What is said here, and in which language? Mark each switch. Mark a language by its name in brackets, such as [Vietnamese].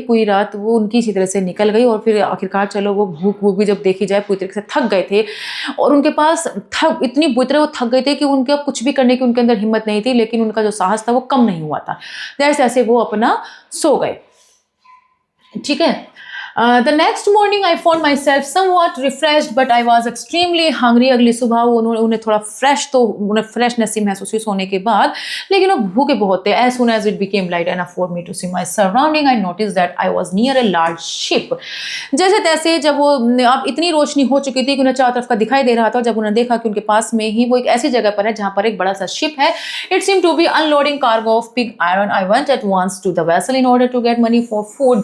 [Hindi] पूरी रात वो उनकी इसी तरह से निकल गई, और फिर आखिरकार चलो वो भूख भी जब देखी जाए पूरी तरीके से थक गए थे, और उनके पास इतनी बुरी तरह वो थक गए थे कि उनके अब कुछ भी करने की उनके अंदर हिम्मत नहीं थी, लेकिन उनका जो साहस था वो कम नहीं हुआ था। जैसे ऐसे वो अपना सो गए, ठीक है। [English] The next morning I found myself somewhat refreshed, but I was extremely hungry. [Hindi] अगली सुबह उन्हें थोड़ा उन्हें फ्रेशनेस सी महसूस हुई सोने के बाद, लेकिन वो भूखे बहुत थे. [English] As soon as it became light enough for me to see my surrounding, I noticed that I was near a large ship. [Hindi] जैसे तैसे जब वो अब इतनी रोशनी हो चुकी थी कि उन्हें चारों तरफ का दिखाई दे रहा था, जब उन्होंने देखा कि उनके पास में ही वो एक ऐसी जगह पर है जहाँ पर एक बड़ा सा शिप है. [English] It seemed to be unloading cargo of pig iron. I went at once to the vessel in order to get money for food.